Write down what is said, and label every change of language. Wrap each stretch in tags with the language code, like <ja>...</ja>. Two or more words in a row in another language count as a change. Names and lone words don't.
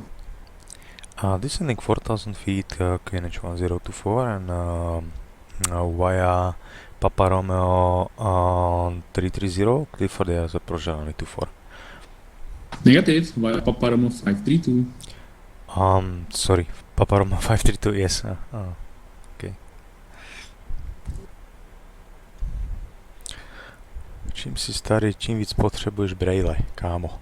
<en>Descending 4,000 feet, QNH 1024, and via Papa Romeo 330, clear for the approach runway 24. Negative, via Papa Romeo 532. Sorry, Papa Romeo 532, yes. Okay.</en> <cs>Čím si starý, čím víc potřebuješ brejle, kámo.</cs>